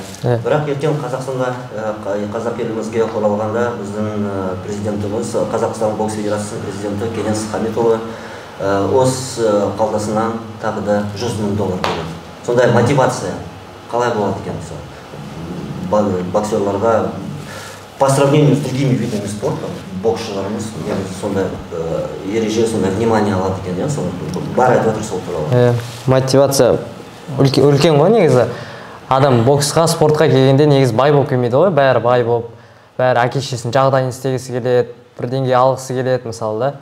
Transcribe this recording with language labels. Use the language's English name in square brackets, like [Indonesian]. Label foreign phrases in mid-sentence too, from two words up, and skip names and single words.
[Kazakh] Бірақ ертең Қазақстанда, қазақ елімізге оралғанда біздің президентіміз, Қазақстан бокс федерациясының президенті Кеңес Хамитұлы осы қалтасынан тағы да $100,000 береді. Сондай мотивация қалай болады екен? [Russian] Боксерларға по сравнению с другими видами спорта, [Kazakh] боксшыларымыз сондай ереже, сондай внимание алады екен, бар айтып отыр сол туралы. Мотивация үлкен ғой негізі. Адам боксқа, спортқа келгенде негізі бай болып келмейді ғой, бәрі бай болып, бәрі әке-шешесінің жағдайын істегісі келеді, бір деңгей алғысы келеді мысалы да.